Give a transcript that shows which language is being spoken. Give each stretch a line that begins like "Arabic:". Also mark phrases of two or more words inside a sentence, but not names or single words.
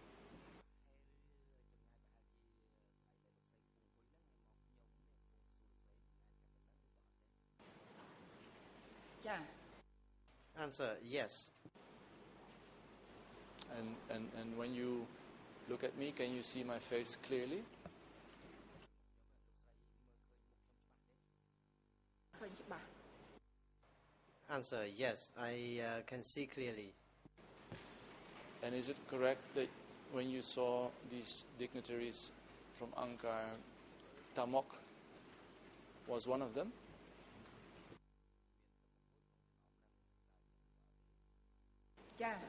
Khmer: ចា៎
English: Answer. Yes. And when you look at me, can you see my face clearly?
Khmer: ឃើញច្បាស់
English: Answer. Yes. I can see clearly. And is it correct that when you saw these dignitaries from Angkar, Tamok was one of them?
Khmer: ចា៎